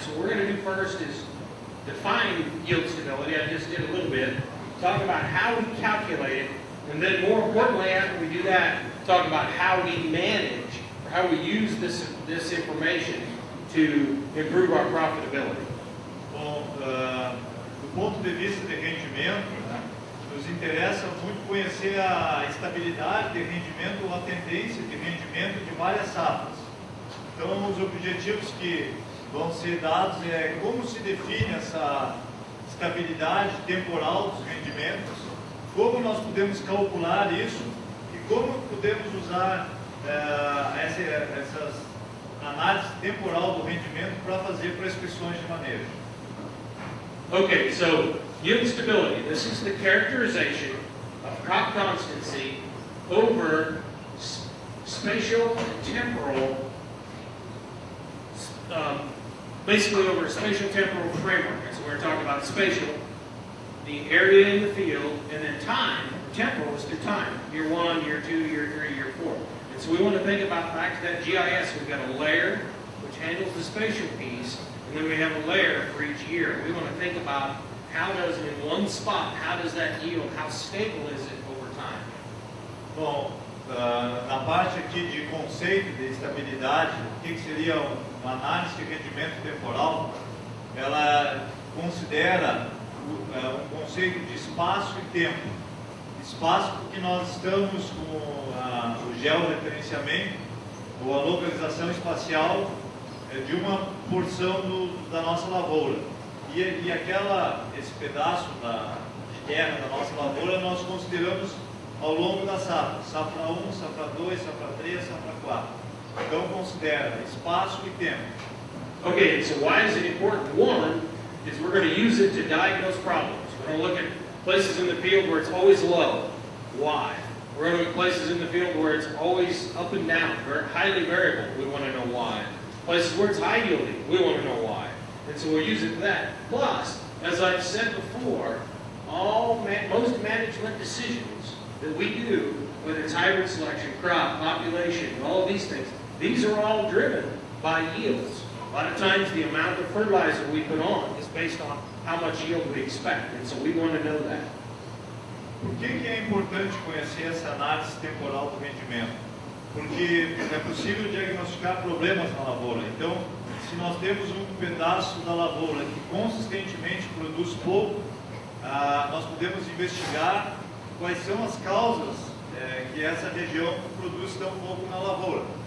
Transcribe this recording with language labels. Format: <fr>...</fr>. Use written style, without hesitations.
<en>So what we're going to do first is define yield stability. I just did a little bit. Talk about how we calculate it. And then more importantly, after we do that, talk about how we manage, or how we use this information to improve our profitability.</en> <pt>Bom, do ponto de vista de rendimento, nos interessa muito conhecer a estabilidade de rendimento ou a tendência de rendimento de várias safras. Então, os objetivos que vão ser dados é como se define essa estabilidade temporal dos rendimentos, como nós podemos calcular isso e como podemos usar essas análises temporal do rendimento para fazer prescrições de manejo.</pt> <en>Okay, so yield stability. This is the characterization of crop constancy over spatial and temporal, basically over a spatial temporal framework. And so we're talking about spatial, the area in the field, and then time. Temporal is through time. Year 1, year 2, year 3, year 4. And so we want to think about back to that GIS. We've got a layer which handles the spatial piece, and then we have a layer for each year. We want to think about how does, in one spot, how does that yield, how stable is it over time?</en> <pt>Bom, na parte aqui de conceito de estabilidade, o que seria uma análise de rendimento temporal, ela considera um conceito de espaço e tempo. Espaço porque nós estamos com o georreferenciamento ou a localização espacial de uma porção da nossa lavoura. E esse pedaço de terra da nossa lavoura nós consideramos ao longo da safra. Safra 1, safra 2, safra 3, safra 4. Então considera espaço e tempo.</pt> <en>Okay, so why is it important? One is we're going to use it to diagnose problems. We're going to look at places in the field where it's always low. Why? We're going to look at places in the field where it's always up and down, very highly variable. We want to know why. Places where it's high yielding, we want to know why. And so we'll use it for that. Plus, as I've said before, most management decisions that we do, whether it's hybrid selection, crop, population, all of these things, these are all driven by yields. A lot of times the amount of fertilizer we put on is based on how much yield we expect, and so we want to know that.</en> <pt>Por que é importante conhecer essa análise temporal do rendimento? Porque é possível diagnosticar problemas na lavoura. Então, se nós temos um pedaço da lavoura que consistentemente produz pouco, nós podemos investigar quais são as causas que essa região produz tão pouco na lavoura.</pt>